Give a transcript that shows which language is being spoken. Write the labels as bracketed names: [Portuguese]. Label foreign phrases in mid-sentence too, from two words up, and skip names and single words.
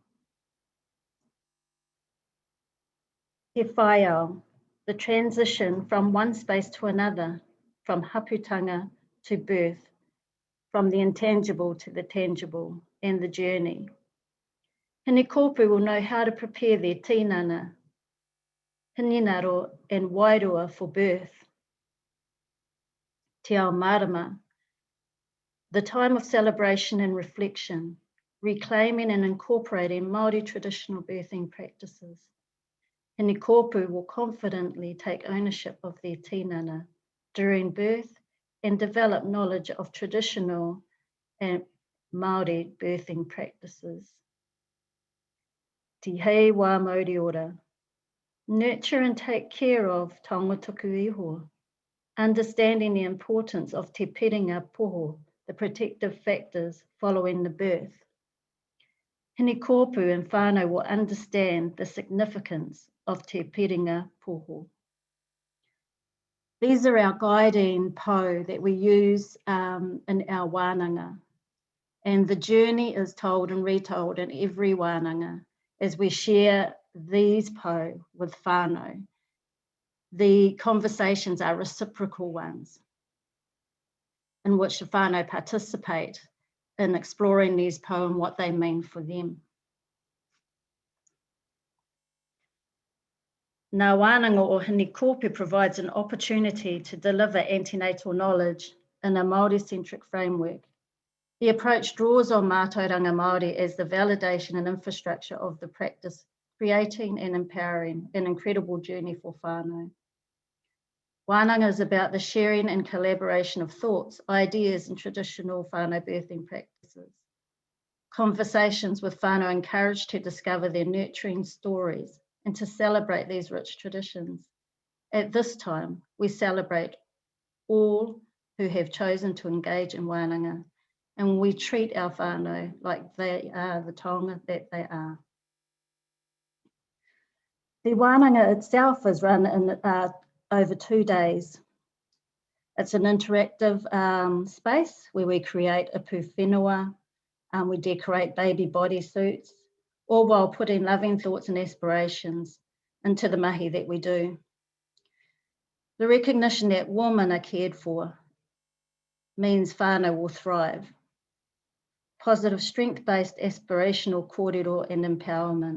[Māori] He whaiao, [English] the transition from one space to another, from haputanga to birth, from the intangible to the tangible, and the journey. Hinikopu will know how to prepare their tinana, hininaro and wairua for birth. [Māori] Te ao marama, [English] the time of celebration and reflection, reclaiming and incorporating Māori traditional birthing practices. Hinikopu will confidently take ownership of their tinana during birth and develop knowledge of traditional and Māori birthing practices. [Māori] Te hei wā Māori ora. [English] Nurture and take care of [Māori] taonga tuku iho. [English] Understanding the importance of [Māori] te piringa poho, [English] the protective factors following the birth. Hini kōpū and whānau will understand the significance of [Māori] te piringa poho. [English] These are our guiding po that we use in our wānanga. And the journey is told and retold in every wānanga as we share these po with whānau. The conversations are reciprocal ones in which the whānau participate in exploring these po and what they mean for them. [Māori] Ngā wānanga o Hini Kōpū [English] provides an opportunity to deliver antenatal knowledge in a Māori-centric framework. The approach draws on [Māori] mātauranga Māori [English] as the validation and infrastructure of the practice, creating and empowering an incredible journey for whānau. Wānanga is about the sharing and collaboration of thoughts, ideas and traditional whānau birthing practices. Conversations with whānau encouraged to discover their nurturing stories and to celebrate these rich traditions. At this time, we celebrate all who have chosen to engage in wānanga, and we treat our whānau like they are the taonga that they are. The wānanga itself is run in over 2 days. It's an interactive space where we create a [Māori] pū whenua, [English] we decorate baby bodysuits, all while putting loving thoughts and aspirations into the mahi that we do. The recognition that women are cared for means whānau will thrive. Positive strength-based aspirational kōrero and empowerment.